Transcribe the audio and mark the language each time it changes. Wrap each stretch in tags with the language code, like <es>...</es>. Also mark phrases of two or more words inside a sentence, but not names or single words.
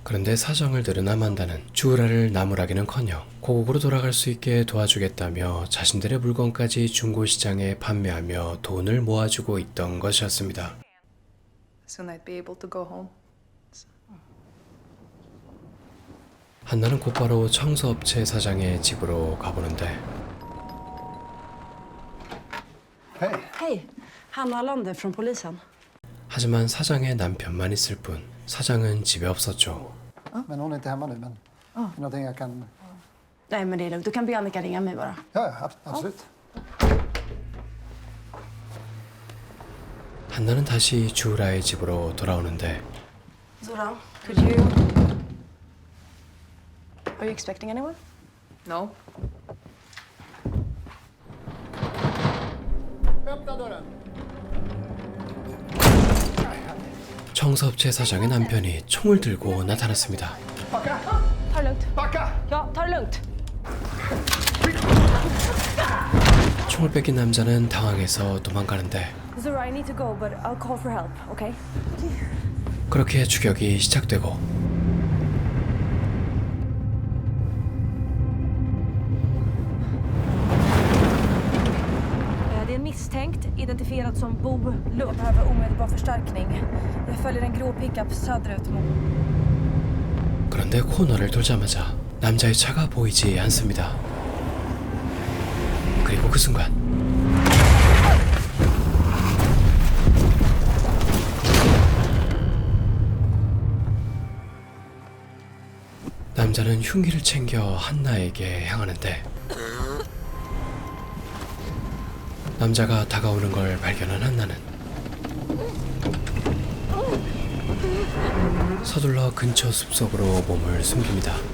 <ko>그런데 사정을 들은 아만다는 주우라를 나무라기는커녕 고국으로 돌아갈 수 있게 도와주겠다며 자신들의 물건까지 중고시장에 판매하며 돈을 모아주고 있던 것이었습니다.</ko> <en>Soon I'd be able to go home.</en> <ko>한나는 곧바로 청소업체 사장의 집으로 가보는데</ko> <sv>Hej, Hanna Lander från polisen.</sv> <ko>하지만 사장의 남편만 있을 뿐 사장은 집에 없었죠.</ko> <sv>Men hon är inte hemma nu, men någonting jag kan... Nej, men det är lugnt. Du kan be Annika ringa mig bara. Ja, absolut.</sv> <ko>한나는 다시 주우라의 집으로 돌아오는데</ko> <en>Zoran, could you... Are you expecting anyone? No.</en> <sv>Öppna dörren.</sv> <ko>청소업체 사장의 남편이 총을 들고 나타났습니다.</ko> <sv>Backa! Ta det lugnt. Backa! Ja, ta det lugnt.</sv> <ko>총을 뺏긴 남자는 당황해서 도망가는데</ko> <en>Zora, I need to go, but I'll call for help, okay?</en> <ko>그렇게 추격이 시작되고</ko> <sv>Det är en misstänkt, identifierad som Bo Lund. Jag behöver omedelbar förstärkning. Jag följer en grå pickup söderut mot...</sv> <ko>그런데 코너를 돌자마자 남자의 차가 보이지 않습니다. 그리고 그 순간 남자는 흉기를 챙겨 한나에게 향하는데 남자가 다가오는 걸 발견한 한나는 서둘러 근처 숲속으로 몸을 숨깁니다.</ko>